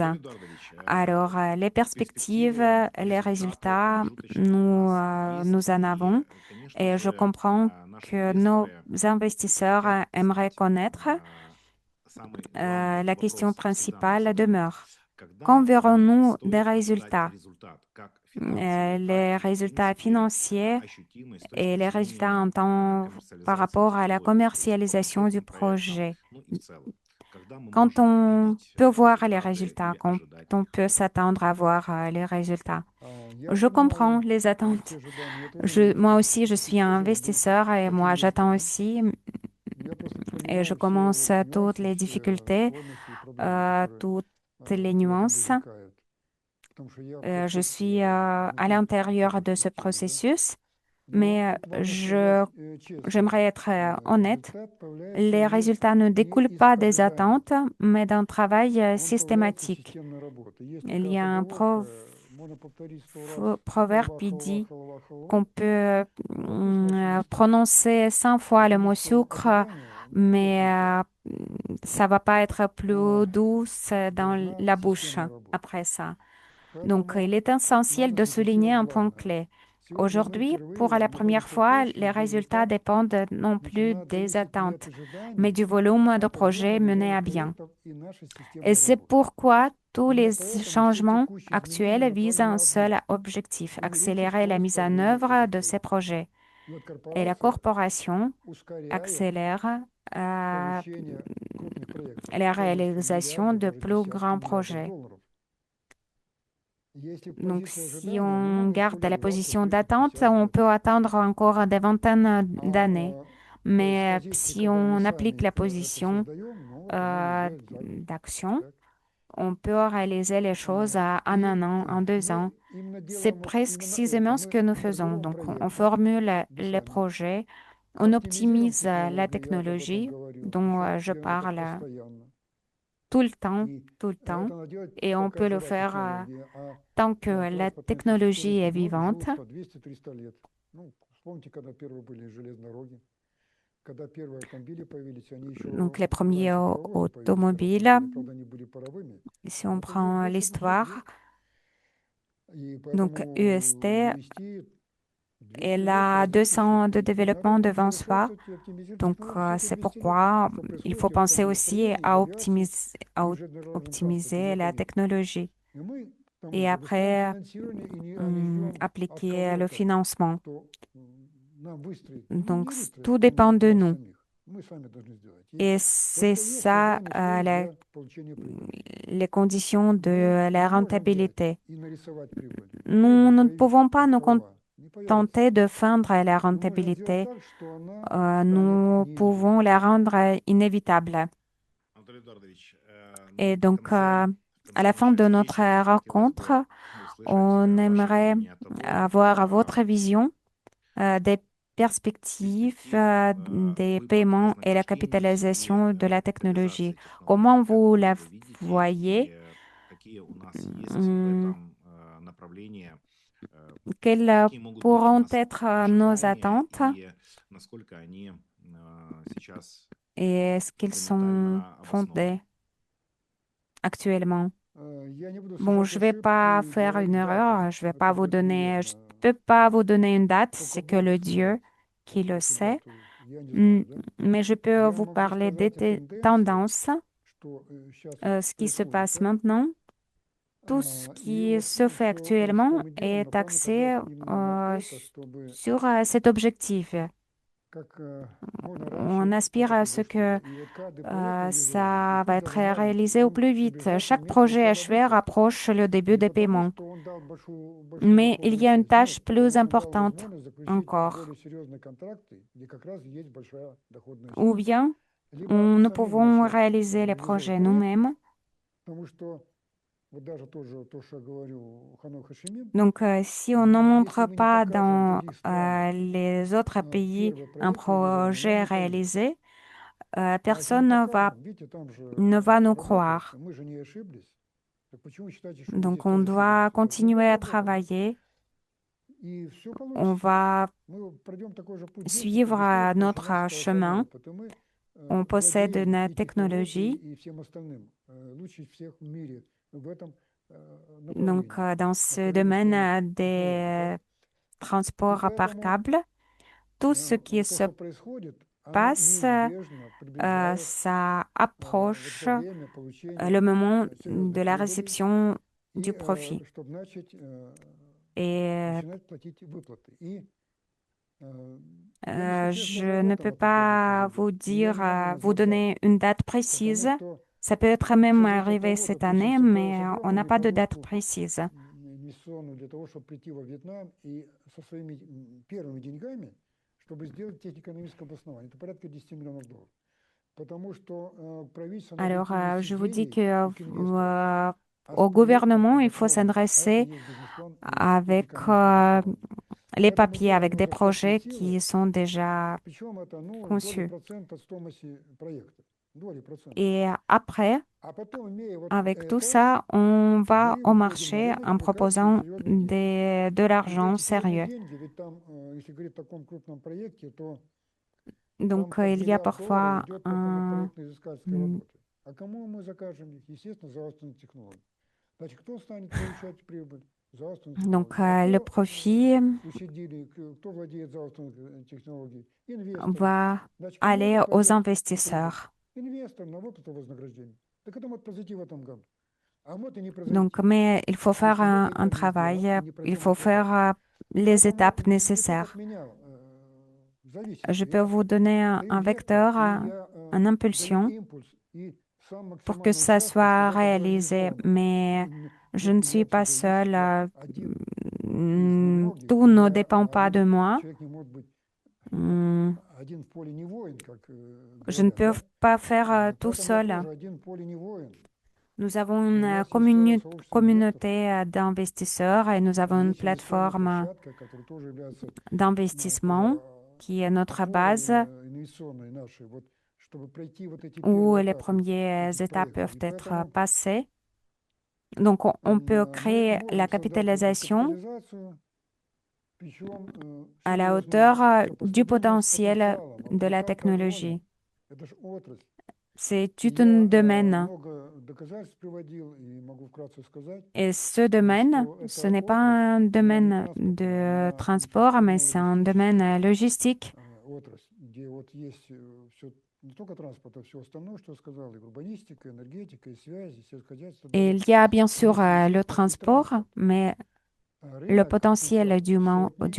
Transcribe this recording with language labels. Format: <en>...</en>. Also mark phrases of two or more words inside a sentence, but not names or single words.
<fr>Alors, les perspectives, les résultats, nous en avons et je comprends que nos investisseurs aimeraient connaître. La question principale demeure. Quand verrons-nous des résultats? les résultats financiers</fr> <ru>ощутимой с</ru> <fr>et</fr> <ru>точки</ru> <fr>les résultats</fr> <ru>зрения</ru> <fr>en temps par</fr> <ru>коммерциализации</ru> <fr>rapport à la</fr> <ru>технологий, то есть по</ru> <fr>commercialisation du</fr> <ru>конкретным проектам,</ru> <fr>projet.</fr> <ru>ну и в целом. Когда мы</ru> <fr>Quand</fr> <ru>можем</ru> <fr>on</fr> <ru>увидеть</ru> <fr>peut voir les</fr> <ru>результаты</ru> <fr>résultats,</fr> <ru>или</ru> <fr>quand</fr> <ru>ожидать</ru> <fr>on</fr> <ru>их?</ru> <fr>peut s'attendre à voir les résultats.</fr> <ru>Я</ru> <fr>Je comprends</fr> <ru>понимаю</ru> <fr>les</fr> <ru>те</ru> <fr>attentes.</fr> <ru>ожидания. Я тоже не</ru> <fr>Moi</fr> <ru>так</ru> <fr>aussi, je suis un</fr> <ru>энтузиазирован был</ru> <fr>investisseur et</fr> <ru>как</ru> <fr>moi, j'attends</fr> <ru>инвестор.</ru> <fr>aussi</fr> <ru>Я просто</ru> <fr>et je</fr> <ru>понимаю все</ru> <fr>commence</fr> <ru>вот</ru> <fr>toutes</fr> <ru>нюансы,</ru> <fr>les</fr> <ru>все</ru> <fr>difficultés,</fr> <ru>сложности и проблемы, которые</ru> <fr>toutes les</fr> <ru>в этом</ru> <fr>nuances.</fr> <ru>возникают. Потому что я в</ru> <fr>Je</fr> <ru>процессе</ru> <fr>suis à</fr> <ru>внутри</ru> <fr>l'intérieur</fr> <ru>тоже</ru> <fr>de ce</fr> <ru>активен, да.</ru> <fr>processus,</fr> <ru>Но</ru> <fr>mais</fr> <ru>тут важно сказать честно,</ru> <fr>j'aimerais être honnête.</fr> <ru>результат появляется</ru> <fr>Les</fr> <ru>не</ru> <fr>résultats ne découlent</fr> <ru>из</ru> <fr>pas des</fr> <ru>ожиданий,</ru> <fr>attentes, mais d'un travail</fr> <ru>он появляется из</ru> <fr>systématique.</fr> <ru>системной работы. Есть</ru> <fr>Il</fr> <ru>такая</ru> <fr>y a un</fr> <ru>поговорка, можно повторить 100 раз,</ru> <fr>proverbe</fr> <ru>халва,</ru> <fr>qui</fr> <ru>халва,</ru> <fr>dit</fr> <ru>халва, халва.</ru> <fr>qu'on peut</fr> <ru>Вопрос в мощности.</ru> <fr>prononcer 100 fois le</fr> <ru>Потому</ru> <fr>mot</fr> <ru>что</ru> <fr>sucre,</fr> <ru>ожидания не</ru> <fr>mais</fr> <ru>лопнут так.</ru> <fr>ça va pas être plus</fr> <ru>А</ru> <fr>douce dans</fr> <ru>должна</ru> <fr>la bouche</fr> <ru>системная работа.</ru> <fr>après ça. Donc, il</fr> <ru>Поэтому</ru> <fr>est essentiel</fr> <ru>надо</ru> <fr>de souligner</fr> <ru>фокусировать</ru> <fr>un point</fr> <ru>главное.</ru> <fr>clé.</fr> <ru>Сегодня мы</ru> <fr>Aujourd'hui, pour</fr> <ru>впервые</ru> <fr>la première</fr> <ru>находимся в</ru> <fr>fois,</fr> <ru>точке,</ru> <fr>les</fr> <ru>где</ru> <fr>résultats</fr> <ru>результат</ru> <fr>dépendent non plus</fr> <ru>начинает</ru> <fr>des</fr> <ru>зависеть не от</ru> <fr>attentes, mais</fr> <ru>ожиданий,</ru> <fr>du volume</fr> <ru>а</ru> <fr>de</fr> <ru>от объема</ru> <fr>projets menés</fr> <ru>реализованных</ru> <fr>à bien.</fr> <ru>проектов и нашей</ru> <fr>Et</fr> <ru>системной</ru> <fr>c'est</fr> <ru>работы.</ru> <fr>pourquoi tous</fr> <ru>Именно</ru> <fr>les</fr> <ru>поэтому все</ru> <fr>changements</fr> <ru>текущие изменения</ru> <fr>actuels visent</fr> <ru>направлены</ru> <fr>un</fr> <ru>на</ru> <fr>seul</fr> <ru>одно —</ru> <fr>objectif,</fr> <ru>увеличить</ru> <fr>accélérer la</fr> <ru>скорость</ru> <fr>mise en</fr> <ru>продвижения</ru> <fr>œuvre</fr> <ru>этих</ru> <fr>de ces</fr> <ru>проектов.</ru> <fr>projets.</fr> <ru>И вот</ru> <fr>Et la</fr> <ru>корпорация</ru> <fr>corporation</fr> <ru>ускоряет</ru> <fr>accélère</fr> <ru>получение крупных проектов</ru> <fr>la</fr> <ru>стоимостью</ru> <fr>réalisation</fr> <ru>миллиарды,</ru> <fr>de</fr> <ru>даже</ru> <fr>plus</fr> <ru>десятки</ru> <fr>grands</fr> <ru>миллиардов</ru> <fr>projets.</fr> <ru>долларов. Если</ru> <fr>Donc,</fr> <ru>позиция</ru> <fr>si</fr> <ru>ожидания, мы</ru> <fr>on</fr> <ru>можем</ru> <fr>garde la</fr> <ru>100 лет, 20,</ru> <fr>position</fr> <ru>30,</ru> <fr>d'attente,</fr> <ru>50</ru> <fr>on</fr> <ru>лет.</ru> <fr>peut attendre encore des vingtaines d'années.</fr> <ru>А с</ru> <fr>Mais</fr> <ru>позиции,</ru> <fr>si</fr> <ru>когда мы</ru> <fr>on applique</fr> <ru>сами</ru> <fr>la</fr> <ru>это</ru> <fr>position</fr> <ru>создаем, ну вот мы уже за год.</ru> <fr>d'action,</fr> <ru>Так.</ru> <fr>on peut réaliser les choses en</fr> <ru>И</ru> <fr>un an, en 2 ans.</fr> <ru>мы именно</ru> <fr>C'est</fr> <ru>делаем вот именно это.</ru> <fr>précisément ce</fr> <ru>Мы</ru> <fr>que nous faisons.</fr> <ru>формируем</ru> <fr>Donc, on</fr> <ru>проекты,</ru> <fr>formule</fr> <ru>мы</ru> <fr>les</fr> <ru>сами</ru> <fr>projets, on</fr> <ru>оптимизируем</ru> <fr>optimise la</fr> <ru>технологии, я об этом</ru> <fr>technologie</fr> <ru>говорил,</ru> <fr>dont</fr> <ru>причем</ru> <fr>je</fr> <ru>делаем это</ru> <fr>parle</fr> <ru>постоянно.</ru> <fr>tout le temps,</fr> <ru>И</ru> <fr>tout le temps.</fr> <ru>это надо делать,</ru> <fr>Et on</fr> <ru>пока</ru> <fr>peut le</fr> <ru>жива</ru> <fr>faire</fr> <ru>технология, а</ru> <fr>tant que la</fr> <ru>транспортные</ru> <fr>technologie est</fr> <ru>технологии</ru> <fr>vivante.</fr> <ru>живут по 200-300 лет. Ну, вспомните, когда первые были железные дороги, когда первые автомобили появились, они еще</ru> <fr>Donc, les premiers</fr> <ru>раньше паровозы появились, когда</ru> <fr>automobiles,</fr> <ru>автомобили, правда, они были паровыми,</ru> <fr>si</fr> <ru>но</ru> <fr>on</fr> <ru>это уже</ru> <fr>prend</fr> <ru>больше 200</ru> <fr>l'histoire,</fr> <ru>лет. И</ru> <fr>donc</fr> <ru>поэтому</ru> <fr>UST,</fr> <ru>ввести 200</ru> <fr>elle</fr> <ru>лет</ru> <fr>a</fr> <ru>развития</ru> <fr>200 ans de</fr> <ru>все-таки. И надо</ru> <fr>développement devant soi.</fr> <ru>совершенствовать и оптимизировать</ru> <fr>Donc,</fr> <ru>технологии все эти</ru> <fr>c'est</fr> <ru>200 лет,</ru> <fr>pourquoi</fr> <ru>что</ru> <fr>il</fr> <ru>происходит</ru> <fr>faut</fr> <ru>и в</ru> <fr>penser aussi</fr> <ru>автомобилестроении, и в</ru> <fr>à</fr> <ru>авиации, и в железнодорожном транспорте, не</ru> <fr>optimiser la</fr> <ru>один.</ru> <fr>technologie</fr> <ru>И мы к тому</ru> <fr>et</fr> <ru>же выстраиваем</ru> <fr>après</fr> <ru>финансирование, а не ждем от</ru> <fr>appliquer le</fr> <ru>кого-то,</ru> <fr>financement.</fr> <ru>кто нам выстроит. И не</ru> <fr>Donc,</fr> <ru>выстроит</ru> <fr>tout</fr> <ru>именно</ru> <fr>dépend</fr> <ru>от</ru> <fr>de</fr> <ru>нас</ru> <fr>nous.</fr> <ru>самих. Мы сами должны сделать. И</ru> <fr>Et</fr> <ru>вот</ru> <fr>c'est</fr> <ru>это и есть</ru> <fr>ça</fr> <ru>создание условий для получения прибыли.</ru> <fr>les conditions</fr> <ru>Мы</ru> <fr>de la</fr> <ru>не можем взять</ru> <fr>rentabilité.</fr> <ru>и нарисовать прибыль.</ru> <fr>Nous</fr> <ru>Прибыль</ru> <fr>ne</fr> <ru>появится</ru> <fr>pouvons pas</fr> <ru>как</ru> <fr>nous</fr> <ru>халва. Не появится.</ru> <fr>contenter de feindre la</fr> <ru>Мы можем сделать</ru> <fr>rentabilité.</fr> <ru>так, что она станет</ru> <fr>Nous pouvons</fr> <ru>неизбежной.</ru> <fr>la rendre inévitable.</fr> <ru>Анатолий Эдуардович,</ru> <fr>Et</fr> <ru>в</ru> <fr>donc,</fr> <ru>конце,</ru> <fr>à la fin</fr> <ru>нашей</ru> <fr>de notre</fr> <ru>встречи хотелось бы</ru> <fr>rencontre,</fr> <ru>услышать</ru> <fr>on</fr> <ru>ваше</ru> <fr>aimerait</fr> <ru>видение того,</ru> <fr>avoir votre vision des perspectives</fr> <ru>перспектив</ru> <fr>des</fr> <ru>выплат</ru> <fr>paiements et la</fr> <ru>вознаграждений и</ru> <fr>capitalisation de la technologie.</fr> <ru>капитализации</ru> <fr>Comment</fr> <ru>технологий. Как</ru> <fr>vous</fr> <ru>вы</ru> <fr>la</fr> <ru>это видите</ru> <fr>voyez?</fr> <ru>и какие у нас есть в</ru> <fr>Hum,</fr> <ru>этом направлении,</ru> <fr>Quelles</fr> <ru>какие могут быть у</ru> <fr>pourront</fr> <ru>нас</ru> <fr>être nos</fr> <ru>ожидания</ru> <fr>attentes</fr> <ru>и насколько они сейчас</ru> <fr>et est-ce qu'ils sont</fr> <ru>фундаментально обоснованы?</ru> <fr>fondés actuellement?</fr> <ru>Я не буду</ru> <fr>Bon,</fr> <ru>совершать</ru> <fr>je vais pas</fr> <ru>ошибку и</ru> <fr>faire</fr> <ru>говорить</ru> <fr>une</fr> <ru>даты.</ru> <fr>erreur, je vais pas</fr> <ru>Это</ru> <fr>vous</fr> <ru>будет</ru> <fr>donner, je</fr> <ru>неверно.</ru> <fr>peux pas vous donner une date,</fr> <ru>Только</ru> <fr>c'est que</fr> <ru>Бог</ru> <fr>le</fr> <ru>знает.</ru> <fr>Dieu qui le</fr> <ru>Точную</ru> <fr>sait.</fr> <ru>дату я не знаю, да?</ru> <fr>Mais je peux</fr> <ru>Я</ru> <fr>vous</fr> <ru>могу</ru> <fr>parler des</fr> <ru>сказать о тенденциях,</ru> <fr>tendances,</fr> <ru>что сейчас</ru> <fr>ce qui se</fr> <ru>происходит,</ru> <fr>passe</fr> <ru>да?</ru> <fr>maintenant. Tout ce</fr> <ru>И</ru> <fr>qui</fr> <ru>вот</ru> <fr>se fait</fr> <ru>все, что</ru> <fr>actuellement</fr> <ru>мы делаем,</ru> <fr>est</fr> <ru>направлено как раз</ru> <fr>axé</fr> <ru>именно на это, чтобы,</ru> <fr>sur cet objectif.</fr> <ru>как можно</ru> <fr>On</fr> <ru>раньше</ru> <fr>aspire à</fr> <ru>охватить</ru> <fr>ce que</fr> <ru>H4. И вот каждый проект реализованный, и</ru> <fr>ça va</fr> <ru>пусть</ru> <fr>être</fr> <ru>даже маленький,</ru> <fr>réalisé au</fr> <ru>он</ru> <fr>plus vite.</fr> <ru>приближает</ru> <fr>Chaque</fr> <ru>к</ru> <fr>projet</fr> <ru>метке</ru> <fr>achevé</fr> <ru>C1 100.</ru> <fr>rapproche le début</fr> <ru>Не</ru> <fr>des</fr> <ru>потому,</ru> <fr>paiements.</fr> <ru>что он дал большую</ru> <fr>Mais il y</fr> <ru>доходную</ru> <fr>a une</fr> <ru>часть,</ru> <fr>tâche</fr> <ru>нет,</ru> <fr>plus</fr> <ru>потому что дал</ru> <fr>importante</fr> <ru>возможность заключить</ru> <fr>encore.</fr> <ru>более серьезные контракты, где как раз есть большая доходная</ru> <fr>Ou</fr> <ru>часть.</ru> <fr>bien</fr> <ru>Либо</ru> <fr>nous</fr> <ru>самим</ru> <fr>pouvons</fr> <ru>начать</ru> <fr>réaliser les</fr> <ru>реализовывать</ru> <fr>projets</fr> <ru>проект,</ru> <fr>nous-mêmes.</fr> <ru>потому что вот даже тоже то, что я говорю, Ханой Хашимин,</ru> <fr>Donc, si on n'en</fr> <ru>если</ru> <fr>montre</fr> <ru>мы не</ru> <fr>pas</fr> <ru>покажем в</ru> <fr>dans</fr> <ru>других странах</ru> <fr>les autres pays</fr> <ru>первый</ru> <fr>un</fr> <ru>проект реализованный, нам</ru> <fr>projet</fr> <ru>не поверят.</ru> <fr>réalisé,</fr> <ru>А если мы</ru> <fr>personne</fr> <ru>покажем, видите, там же</ru> <fr>ne va nous</fr> <ru>работает,</ru> <fr>croire.</fr> <ru>мы же не ошиблись, так почему вы считаете, что мы</ru> <fr>Donc,</fr> <ru>здесь</ru> <fr>on</fr> <ru>тоже</ru> <fr>doit</fr> <ru>ошибаемся? Так все</ru> <fr>continuer à</fr> <ru>доработано,</ru> <fr>travailler.</fr> <ru>и все</ru> <fr>On</fr> <ru>получится.</ru> <fr>va</fr> <ru>Мы пройдем такой же путь здесь, как</ru> <fr>suivre</fr> <ru>сделал свой</ru> <fr>notre</fr> <ru>финансово основной</ru> <fr>chemin.</fr> <ru>опыт. И мы</ru> <fr>On possède</fr> <ru>владеем</ru> <fr>une</fr> <ru>и технологией,</ru> <fr>technologie.</fr> <ru>и всем остальным. Лучше всех в мире в этом</ru> <fr>Donc,</fr> <ru>направлении.</ru> <fr>dans ce</fr> <ru>Направлении</ru> <fr>domaine</fr> <ru>скоростных технологий.</ru> <fr>des</fr> <ru>Так? И</ru> <fr>transports par</fr> <ru>поэтому</ru> <fr>câble, tout ce qui</fr> <ru>то,</ru> <fr>se</fr> <ru>что происходит, оно</ru> <fr>passe,</fr> <ru>неизбежно приближает</ru> <fr>ça</fr> <ru>вот</ru> <fr>approche</fr> <ru>это время</ru> <fr>le</fr> <ru>получения</ru> <fr>moment de</fr> <ru>серьезной</ru> <fr>la</fr> <ru>прибыли</ru> <fr>réception</fr> <ru>и</ru> <fr>du profit.</fr> <ru>чтобы начать</ru> <fr>Et</fr> <ru>начинать платить выплаты. И я не специалист, но</ru> <fr>je ne peux</fr> <ru>работа на определенный</ru> <fr>pas</fr> <ru>период.</ru> <fr>vous</fr> <ru>И я</ru> <fr>dire,</fr> <ru>не могу</ru> <fr>vous</fr> <ru>назвать дату,</ru> <fr>donner une date</fr> <ru>потому</ru> <fr>précise.</fr> <ru>что</ru> <fr>Ça peut être même</fr> <ru>все зависит от</ru> <fr>arrivé</fr> <ru>того,</ru> <fr>cette</fr> <ru>допустим,</ru> <fr>année, mais</fr> <ru>с</ru> <fr>on n'a</fr> <ru>огромными</ru> <fr>pas de date</fr> <ru>подушку</ru> <fr>précise.</fr> <ru>инвестиционную для того, чтобы прийти во Вьетнам и со своими первыми деньгами, чтобы сделать технико-экономическое обоснование. Это порядка $10 миллионов. Потому что правительство надо</ru> <fr>Alors,</fr> <ru>привнести</ru> <fr>je vous dis</fr> <ru>деньги</ru> <fr>que</fr> <ru>к инвесторам. А с</ru> <fr>au</fr> <ru>проектом</ru> <fr>gouvernement, il faut</fr> <ru>обоснованным, а это</ru> <fr>s'adresser</fr> <ru>есть бизнес-план и</ru> <fr>avec</fr> <ru>технико-экономическое обоснование.</ru> <fr>les</fr> <ru>Поэтому</ru> <fr>papiers,</fr> <ru>да,</ru> <fr>avec</fr> <ru>оно</ru> <fr>des</fr> <ru>за счет своей</ru> <fr>projets</fr> <ru>силы,</ru> <fr>qui sont déjà</fr> <ru>причем это, ну, доли</ru> <fr>conçus.</fr> <ru>процент от стоимости проекта. Доли процента.</ru> <fr>Et après,</fr> <ru>А потом, имея вот</ru> <fr>avec tout</fr> <ru>это,</ru> <fr>ça, on va</fr> <ru>мы</ru> <fr>au</fr> <ru>выходим на</ru> <fr>marché</fr> <ru>рынок и</ru> <fr>en</fr> <ru>выкачиваем</ru> <fr>proposant</fr> <ru>серьезные деньги.</ru> <fr>de</fr> <ru>И</ru> <fr>l'argent</fr> <ru>эти серьезные</ru> <fr>sérieux.</fr> <ru>деньги, ведь там, если говорить о таком крупном проекте, то там</ru> <fr>Donc,</fr> <ru>под</ru> <fr>il y a</fr> <ru>$1 миллиард</ru> <fr>parfois</fr> <ru>идет только на</ru> <fr>un...</fr> <ru>проектно-изыскательские работы. А кому мы закажем их? Естественно, заимствованные технологии. Значит, кто станет получать прибыль? Заимствованные</ru> <fr>Donc,</fr> <ru>технологии. А</ru> <fr>le</fr> <ru>кто</ru> <fr>profit</fr> <ru>учредили, кто владеет заимствованными технологиями? Инвесторы.</ru> <fr>va</fr> <ru>Значит, кому</ru> <fr>aller</fr> <ru>это</ru> <fr>aux</fr> <ru>пойдет прибыль?</ru> <fr>investisseurs.</fr> <ru>Инвесторам на выплату вознаграждения. Так это может произойти в этом году. А может и не</ru> <fr>Donc,</fr> <ru>произойти.</ru> <fr>mais il faut faire</fr> <ru>Если мы</ru> <fr>un</fr> <ru>этого не сделаем</ru> <fr>travail,</fr> <ru>и не</ru> <fr>il</fr> <ru>пройдем</ru> <fr>faut</fr> <ru>этот этап.</ru> <fr>faire les</fr> <ru>Поэтому</ru> <fr>étapes</fr> <ru>не только от</ru> <fr>nécessaires.</fr> <ru>меня</ru> <fr>Je</fr> <ru>зависит.</ru> <fr>peux</fr> <ru>Я</ru> <fr>vous donner</fr> <ru>даю</ru> <fr>un</fr> <ru>вектор,</ru> <fr>vecteur,</fr> <ru>и я</ru> <fr>une</fr> <ru>даю</ru> <fr>impulsion</fr> <ru>импульс, и сам</ru> <fr>pour que</fr> <ru>максимально</ru> <fr>ça</fr> <ru>участвую,</ru> <fr>soit</fr> <ru>чтобы это было</ru> <fr>réalisé.</fr> <ru>реализовано.</ru> <fr>Mais je ne suis pas</fr> <ru>Мероприятие зависит.</ru> <fr>seule.</fr> <ru>Я один из немногих.</ru> <fr>Tout ne</fr> <ru>Я</ru> <fr>dépend pas</fr> <ru>один</ru> <fr>de moi.</fr> <ru>человек не может быть</ru> <fr>Hum,</fr> <ru>один в поле не воин, как</ru> <fr>Je ne</fr> <ru>говорят,</ru> <fr>peux</fr> <ru>да?</ru> <fr>pas faire tout</fr> <ru>Поэтому я</ru> <fr>seul.</fr> <ru>тоже один в поле не воин.</ru> <fr>Nous avons</fr> <ru>У</ru> <fr>une</fr> <ru>нас есть сообщество инвесторов.</ru> <fr>communauté d'investisseurs et nous avons une</fr> <ru>Есть инвестиционная</ru> <fr>plateforme</fr> <ru>площадка, которая тоже является</ru> <fr>d'investissement</fr> <ru>такой</ru> <fr>qui est notre</fr> <ru>опорой</ru> <fr>base</fr> <ru>инвестиционной нашей, вот, чтобы пройти вот эти</ru> <fr>où</fr> <ru>первые</ru> <fr>les</fr> <ru>этапы</ru> <fr>premières</fr> <ru>этих</ru> <fr>étapes</fr> <ru>проектов.</ru> <fr>peuvent</fr> <ru>И</ru> <fr>être</fr> <ru>поэтому</ru> <fr>passées. Donc, on peut</fr> <ru>мы</ru> <fr>créer la</fr> <ru>можем создать эту</ru> <fr>capitalisation</fr> <ru>капитализацию, причем</ru> <fr>à</fr> <ru>все</ru> <fr>la</fr> <ru>должно</ru> <fr>hauteur</fr> <ru>все по</ru> <fr>du</fr> <ru>стабильным</ru> <fr>potentiel</fr> <ru>потенциалам. А</ru> <fr>de la</fr> <ru>американка огромная.</ru> <fr>technologie.</fr> <ru>Это же отрасль.</ru> <fr>C'est</fr> <ru>И</ru> <fr>tout un</fr> <ru>я</ru> <fr>domaine.</fr> <ru>много доказательств приводил, и могу вкратце сказать,</ru> <fr>Et ce domaine,</fr> <ru>что</ru> <fr>ce</fr> <ru>эта</ru> <fr>n'est pas</fr> <ru>отрасль,</ru> <fr>un</fr> <ru>она не</ru> <fr>domaine</fr> <ru>транспортная,</ru> <fr>de</fr> <ru>она</ru> <fr>transport, mais c'est un domaine</fr> <ru>инвестиционно-логистическая</ru> <fr>logistique.</fr> <ru>отрасль, где вот есть все, не только транспорт, а все остальное, что я сказал, и урбанистика, энергетика, и связи, сельское хозяйство,</ru> <fr>Et</fr> <ru>даже</ru> <fr>il y a bien sûr</fr> <ru>если</ru> <fr>le</fr> <ru>взять только</ru> <fr>transport,</fr> <ru>транспорт,</ru> <fr>mais le</fr> <ru>рынок</ru> <fr>potentiel</fr> <ru>потенциал</ru> <fr>du</fr>